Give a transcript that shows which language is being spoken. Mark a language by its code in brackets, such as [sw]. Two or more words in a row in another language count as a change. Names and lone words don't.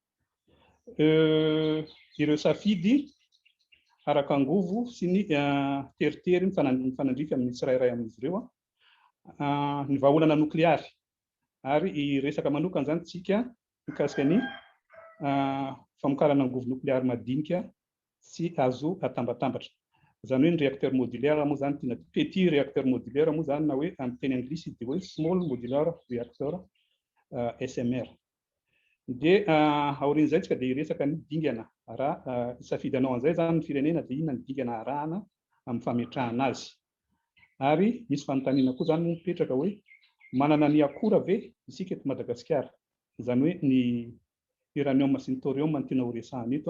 [mg] Ireo safidy araka angovo sy ny teritery ny fanandrify amin'ny tsirairay amin'izy ireo ny vahaolana nukleary. Ary iresaka manokana zany tsika mikasika ny famokarana angovo nukleary madinika sy azo atambatambatra. Zany hoe ny [fr] réacteur modulaire [mg] moa zany tiana [fr] petit réacteur modulaire [mg] moa zany na hoe amin'ny teny anglisy dia hoe [en] small modular reactor SMR. [mg] Dia aorian'izay tsika dia iresaka ny dingana raha isafidanao an'izay zany ny firenena dia inona ny dingana arahana amin'ny fametrahana azy. Ary misy fanontaniana koa zany mipetraka hoe manana ny akora ve isika eto Madagasikara, zany hoe ny uranium sy ny thorium no tiana ho resahana eto.